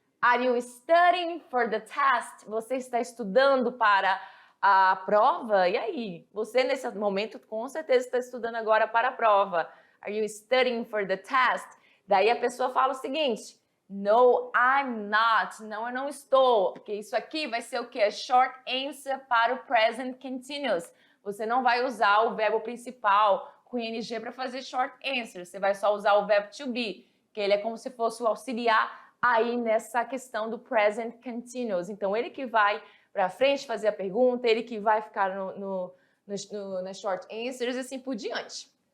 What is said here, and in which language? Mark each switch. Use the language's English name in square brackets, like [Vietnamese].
[English] Are you studying for the test? [Portuguese] Você está estudando para a prova? E aí? Você, nesse momento, com certeza está estudando agora para a prova. [English] Are you studying for the test? [Portuguese] Daí a pessoa fala o seguinte: [English] No, I'm not. [Portuguese] Não, eu não estou. Porque isso aqui vai ser o quê? [English] Short answer para o present continuous. [Portuguese] Você não vai usar o verbo principal com ing para fazer short answer. Você vai só usar o verbo to be, que ele é como se fosse o auxiliar aí nessa questão do present continuous. Então, ele que vai para frente fazer a pergunta, ele que vai ficar nas short answers e assim por diante.